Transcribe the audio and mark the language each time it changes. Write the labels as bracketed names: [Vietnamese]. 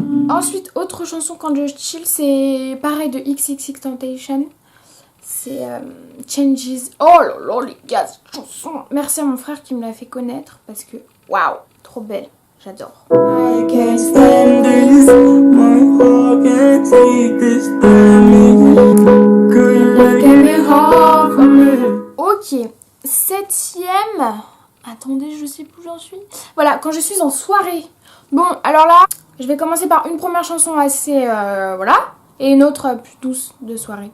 [French] Ensuite, autre chanson quand je chill, c'est pareil de XXXTentacion. C'est Changes. Oh là là, les gars, cette chanson. Merci à mon frère qui me l'a fait connaître parce que waouh, trop belle. J'adore. [English] I can't stand this. My heart can't take this damage. Girl, you making it hard for me. [French] Ok, 7ème. Attendez, je sais plus où j'en suis. Voilà, quand je suis en soirée. Bon, alors là, je vais commencer par une première chanson assez, voilà, et une autre plus douce de soirée.